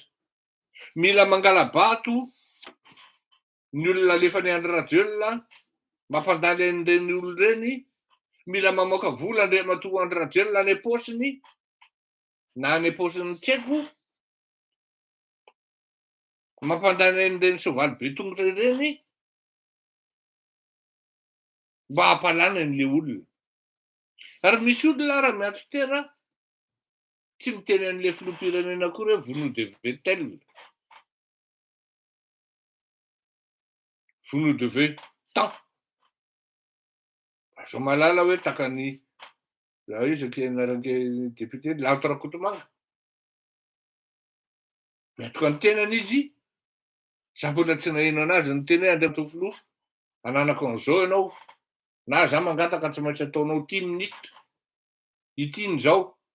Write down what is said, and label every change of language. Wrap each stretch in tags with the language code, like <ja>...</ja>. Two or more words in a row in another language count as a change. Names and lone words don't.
<mg>Mila mangala-bato ny olona alefany Andry Rajoelina mampandaly an'ireny olona ireny, mila mamoaka vola Andriamatoa Andry Rajoelina any am-paosiny na any am-paosiny tsy haiko, mampandany an'ireny soavaly be tongotra ireny mba hampalany an'le olona. Ary misy olona raha miantso tena tsy miteny an'ilay filoham-pirenena akory hoe</mg> <fr>Vous nous devez tel. Vous nous devez tant.</fr> <mg>Azo malala hoe takany raha hoe izy anaran'ilay député Lanto Rakotomanga. Miantoka ny tenany izy, za mbola tsy naheno anazy ny teny hoe andeha atao filoha, ananako an'izao ianao, na za mangataka tsy maintsy ataonao ity ministre, ity n'izao.</mg>